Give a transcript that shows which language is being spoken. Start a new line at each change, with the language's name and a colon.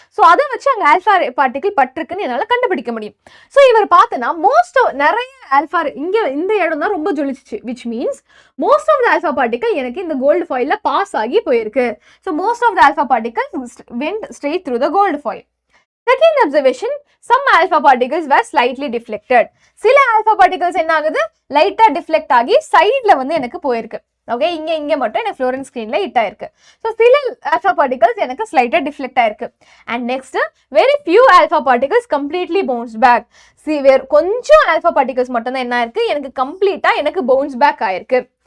Tamil: So அதை வச்சு அங்கே ஆல்ஃபா பார்ட்டிகல் பட்டிருக்குன்னு என்னால் கண்டுபிடிக்க முடியும். ஸோ இவர் பார்த்தோன்னா மோஸ்ட் நிறைய ஆல்ஃபா இங்கே இந்த இடம் தான் ரொம்ப ஜொலிச்சிச்சு,
English: which means most of the alpha particle
Tamil: எனக்கு இந்த கோல்டு ஃபாயில்ல பாஸ் ஆகி போயிருக்கு.
English: So most of the alpha particle went straight through the gold foil. Second observation, some alpha particles were slightly deflected.
Tamil: சில alpha particles என்ன ஆகுது, லைட்டா deflect ஆகி சைட்ல வந்து எனக்கு போயிருக்கு. ஓகே, இங்க மட்டும் எனக்கு ஃப்ளோரன்ஸ் ஸ்கிரீன்ல ஹிட் ஆயிருக்கு. ஸோ சில ஆல்ஃபா பார்ட்டிகல்ஸ் எனக்கு ஸ்லைட்டா டிஃப்ளெக்ட் ஆயிருக்கு.
English: And next, very few alpha particles completely bounce back.
Tamil: கொஞ்சம் ஆல்ஃபா பார்ட்டிகல்ஸ் மட்டும் தான் என்ன ஆயிருக்கு, எனக்கு கம்ப்ளீட்டா எனக்கு பவுன்ஸ் பேக் ஆயிருக்கு.